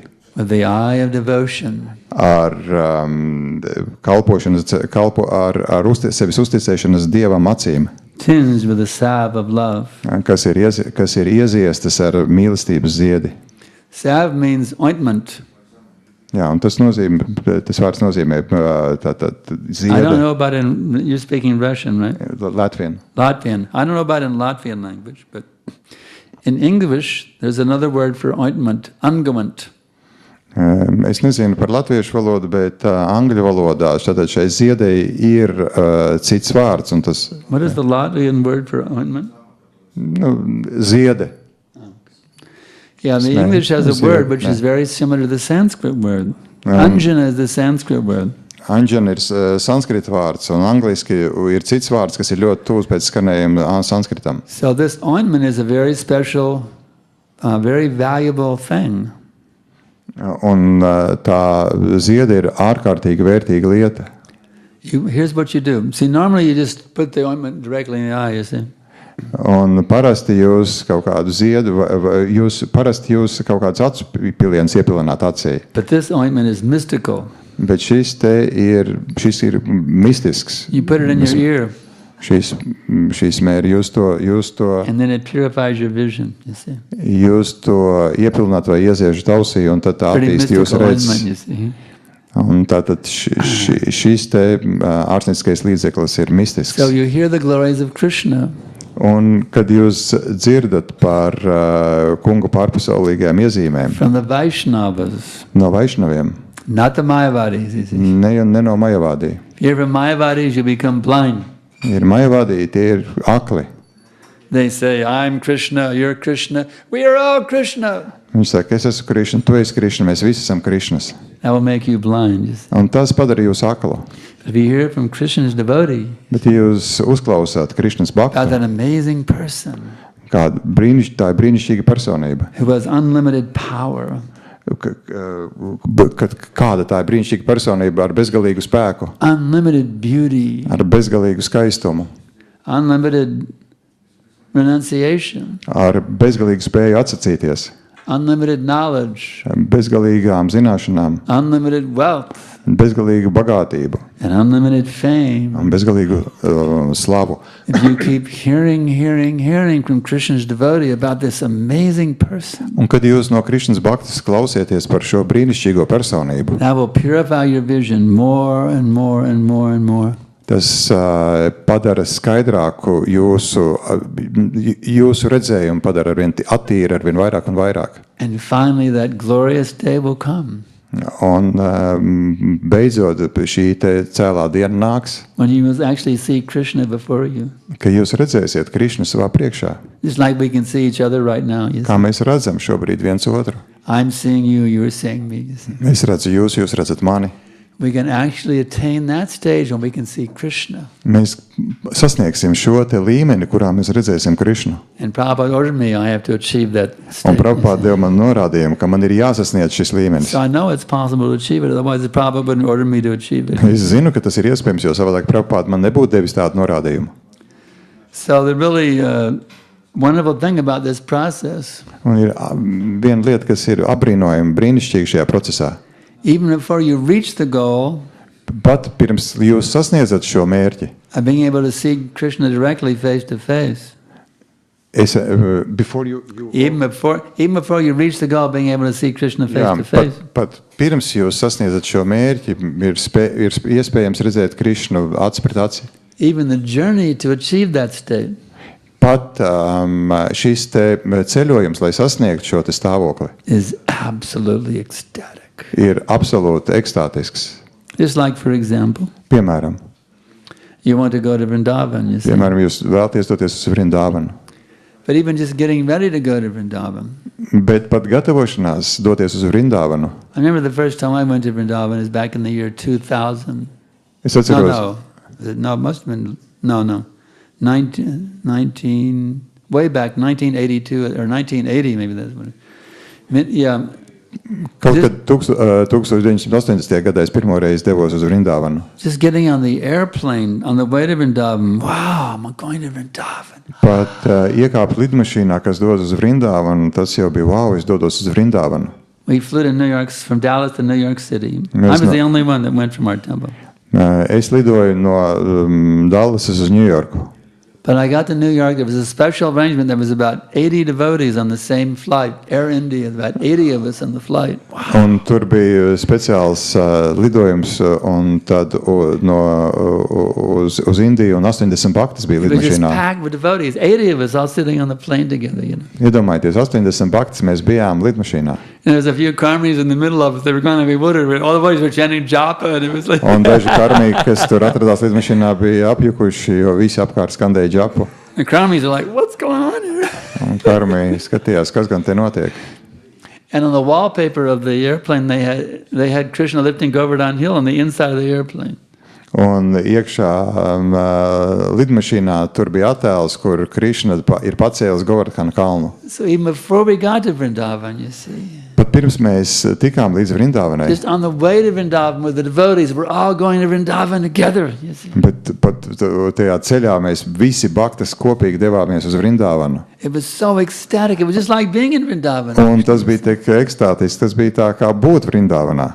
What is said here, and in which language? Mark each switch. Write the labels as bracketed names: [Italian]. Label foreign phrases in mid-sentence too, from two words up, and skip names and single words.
[English] with the eye of devotion, [Latvian] Ar sevis uzticēšanas Dievam acīm, [English] tinged with the salve of love. [Latvian] kas ir ieziestas ar mīlestības ziedi. [English] Salve means ointment. [Latvian] Jā, un tas vārds nozīmē tātad [English] I don't [Latvian] ziede, [English] know about you're speaking Russian, right? Latvian. Latvian. I don't know about in Latvian language, but in English, there's another word for ointment, unguent. [Latvian] Es nezinu par latviešu valodu, bet angļu valodā tātad šai ziedei ir cits vārds, un tas [English] What is the Latvian word for ointment? [Latvian] Ziede. [English] Yeah, the English has a word which is very similar to the Sanskrit word. Anjana is the Sanskrit word. [Latvian] Anjana ir sanskrita vārds, un angliski ir cits vārds, kas ir ļoti tūs pēc skanējuma sanskritam. [English] So this ointment is a very special, very valuable thing. [Latvian] Un tā ziede ir ārkārtīgi vērtīga lieta. [English] Here's what you do. See, normally you just put the ointment directly in the eye, you see. [Latvian] Un parasti jūs kaut kādu ziedu, parasti jūs kaut kāds acu piliens iepilināt acī. [English] But this ointment is mystical. [Latvian] Bet šis ir mistisks. [English] You put it in your ear. [Latvian] Šīs mēri jūs to [English] And then it purifies your vision, you see. [Latvian] Jūs to iepilināt vai ieziežat ausī, un tad tā [English] Pretty [Latvian] attīst jūsu [English] mystical ointment, [Latvian] redzes. [English] you see. [Latvian] Un tātad šis te ārstnieciskais līdzeklis ir mistisks. [English] So you hear the glories of Krishna. [Latvian] Un kad jūs dzirdat par kungu pārpasaulīgajām iezīmēm [English] From the Vaishnavas, [Latvian] no Vaišnaviem, [English] not the Mayavadis, you see. [Latvian] ne no Majavādī. [English] If you're from Mayavadis, you become blind. [Latvian] Ir Majavādī, tie ir akli. [English] They say, I'm Krishna, you're Krishna, we are all Krishna. [Latvian] Viņš saka, es esmu Krišna, tu esi Krišna, mēs visi esam Krišnas. [English] That will make you blind, you see. [Latvian] Un tas padara jūs aklu. [English] If you hear from Krishna's devotee, [Latvian] Bet ja jūs uzklausāt Krišnas [English] God's [Latvian] bhaktu, [English] an amazing person [Latvian] tā ir brīnišķīga personība. [English] who has unlimited power, [Latvian] Kāda tā ir brīnišķīga personība ar bezgalīgu spēku, [English] unlimited beauty, [Latvian] ar bezgalīgu skaistumu, [English] unlimited renunciation, [Latvian] ar bezgalīgu spēju atsacīties, [English] unlimited knowledge, [Latvian] bezgalīgām zināšanām, [English] unlimited wealth, [Latvian] bezgalīgu bagātību [English] and unlimited fame. [Latvian] un bezgalīgu slavu. [English] If you keep hearing from Krishna's devotee about this amazing person, [Latvian] Un kad jūs no Krišnas bhaktas klausieties par šo brīnišķīgo personību, [English] that will purify your vision more and more and more and more. [Latvian] Tas padara skaidrāku jūsu redzējumu, padara arvien attīri, arvien vairāk un vairāk. [English] And finally that glorious day will come. [Latvian] Un beidzot šī te cēlā diena nāks, [English] When you will actually see Krishna before you. [Latvian] ka jūs redzēsiet Krišnu savā priekšā. [English] Just like we can see each other right now. You [Latvian] Kā [English] see. [Latvian] mēs redzam šobrīd viens otru. [English] I'm seeing you, you're seeing me. You see. [Latvian] Es redzu jūs, jūs redzat mani. [English] We can actually attain that stage when we can see Krishna. [Latvian] Mēs sasniegsim šo te līmeni, kurā mēs redzēsim Krišnu. [English] And Prabhupada ordered me, I have to achieve that [Latvian] Un [English] state. [Latvian] Prabhupāda deva man norādījumu, ka man ir jāsasniedz šis līmenis. [English] So I know it's possible to achieve it, otherwise the Prabhupada wouldn't order me to achieve it. [Latvian] Es zinu, ka tas ir iespējams, jo savādāk Prabhupāda man nebūtu devis tādu norādījumu. [English] So the really wonderful thing about this process, [Latvian] Un ir viena lieta, kas ir apbrīnojama, brīnišķīga šajā procesā. [English] even before you reach the goal [Latvian] Pat pirms jūs sasniedzat šo mērķi, [English] of being able to see Krishna directly face to face, before you even before you reach the goal of being able to see Krishna face [Latvian] jā, [English] to face, [Latvian] pat pirms jūs sasniedzat šo mērķi, ir iespējams redzēt Krišnu aci pret aci. [English] even the journey to achieve that state [Latvian] Pat šis te ceļojums, lai sasniegtu šo te stāvokli, [English] is absolutely ecstatic. [Latvian] ir absolūti ekstātisks. [English] Just like, for example, [Latvian] Piemēram, [English] you want to go to Vrindavan, you see. [Latvian] jūs vēlaties doties uz Vrindavanu, [English] But even just getting ready to go to Vrindavan. [Latvian] bet pat gatavošanās doties uz Vrindavanu. [English] I remember the first time I went to Vrindavan is back in the year 2000. [Latvian] Es atceros, [English] No, it must have been, no. 19, way back, 1982 or 1980 maybe that's what it, yeah. [Latvian] kaut kad 1980. gadā es pirmo reizi devos uz Vrindavanu. [English] Just getting on the airplane on the way to Vrindavan, wow, I'm going to Vrindavan. [Latvian] Pat iekāpt lidmašīnā, kas dodas uz Vrindavanu, tas jau bija wow, es dodos uz Vrindavanu. [English] We flew to New York, from Dallas to New York City. I Yes, was no. the only one that went from our temple. [Latvian] Es lidoju no Dallasas uz Ņujorku. [English] But I got to New York, there was a special arrangement, there was about 80 devotees on the same flight, Air India, about 80 of us on the flight. Wow. [Latvian] Un tur bija speciāls lidojums, un tad uz Indiju, un 80 baktas bija [English] It was just [Latvian] lidmašīnā. [English] packed with devotees, 80 of us all sitting on the plane together, you know. [Latvian] Iedomājieties, 80 baktas mēs bijām lidmašīnā. [English] And there was a few karmis in the middle of us, they were kind of bewildered, all the boys were chanting japa, and it was like... [Latvian] Un daži karmī, kas tur atradās lidmašīnā, bija apjukuši, jo visi apkārt skandēja džapu. [English] The karmis are like, what's going on here? [Latvian] Un karmī skatījās, kas gan te notiek. [English] And on the wallpaper of the airplane, they had Krishna lifting Govardhan Hill on the inside of the airplane. [Latvian] Un iekšā lidmašīnā tur bija attēls, kur Krišna ir pacēlis Govardhana kalnu. [English] So even before we got to Vrindavan, you see, [Latvian] Pat pirms mēs tikām līdz Vrindavanai, [English] just on the way to Vrindavan with the devotees, we're all going to Vrindavan together, you see. [Latvian] bet pat tajā ceļā mēs visi baktas kopīgi devāmies uz Vrindavanu. [English] It was so ecstatic. It was just like being in Vrindavan. [Latvian] Un tas bija tik ekstātisks, tas bija tā kā būt Vrindavanā.